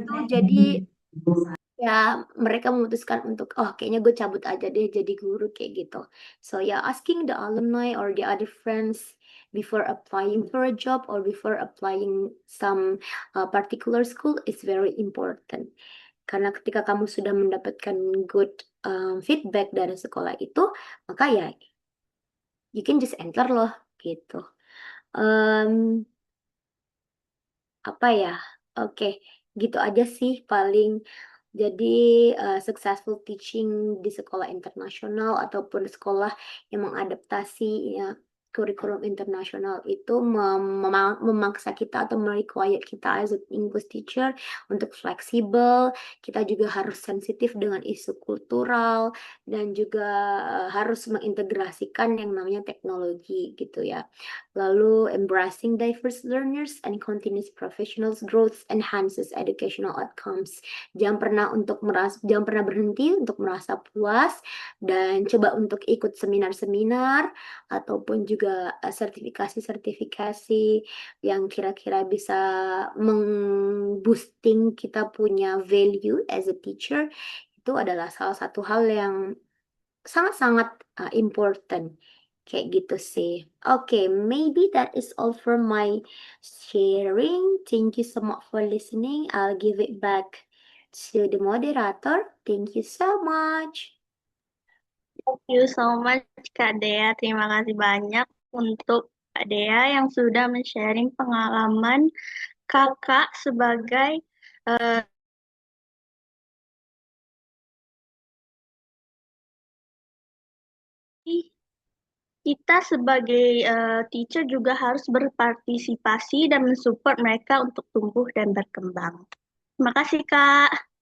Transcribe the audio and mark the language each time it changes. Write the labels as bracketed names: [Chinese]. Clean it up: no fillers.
[Indonesian] Jadi ya mereka memutuskan untuk kayaknya gue cabut aja deh jadi guru kayak gitu. [English] So yeah, asking the alumni or the other friends before applying for a job or before applying some particular school is very important. [Indonesian] Karena ketika kamu sudah mendapatkan [English] good feedback [Indonesian] dari sekolah itu, maka ya [English] you can just enter [Indonesian] loh gitu. Apa ya? Oke, gitu aja sih paling. Jadi [English] successful teaching [Indonesian] di sekolah internasional ataupun sekolah yang mengadaptasi ya kurikulum internasional itu memaksa kita atau merequire kita [English] as an English teacher [Indonesian] untuk fleksibel. Kita juga harus sensitif dengan isu kultural dan juga harus mengintegrasikan yang namanya teknologi gitu ya. Lalu [English] embracing diverse learners and continuous professional growth enhances educational outcomes. [Indonesian] Jangan pernah berhenti untuk merasa puas dan coba untuk ikut seminar-seminar ataupun juga sertifikasi-sertifikasi yang kira-kira bisa mengboosting kita punya value [English] as a teacher. [Indonesian] Itu adalah salah satu hal yang sangat-sangat [English] important. [Indonesian] Kayak gitu sih. [English] Okay, maybe that is all for my sharing. Thank you so much for listening. I'll give it back to the moderator. Thank you so much. Thank you so much Kak Dea. [Indonesian] Terima kasih banyak untuk Kak Dea yang sudah men-sharing pengalaman kakak sebagai kita sebagai teacher juga harus berpartisipasi dan mensupport mereka untuk tumbuh dan berkembang. Terima kasih Kak.